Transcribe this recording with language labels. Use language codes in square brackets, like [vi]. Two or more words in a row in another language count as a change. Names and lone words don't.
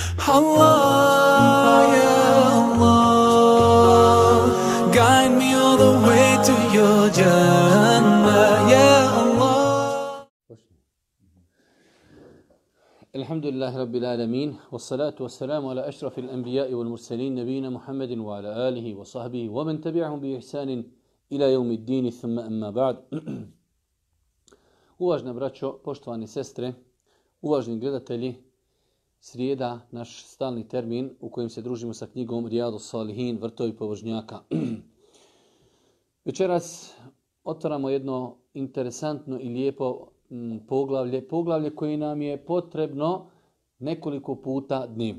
[ar] الله يا الله, [en] guide me all the way to your Jannah, [ar] يا الله. الحمد لله رب العالمين والصلاة والسلام على أشرف الأنبياء والمرسلين نبينا محمد وعلى آله وصحبه ومن تبعهم بإحسان إلى يوم الدين ثم أما بعد. [bs] Uvažna braćo, poštovani sestre, uvažni gledatelji, srijeda, naš stalni termin u kojem se družimo sa knjigom Rijadus Salihin, vrtovi pobožnjaka. Večeras otvaramo jedno interesantno i lijepo poglavlje koje nam je potrebno nekoliko puta dnevno.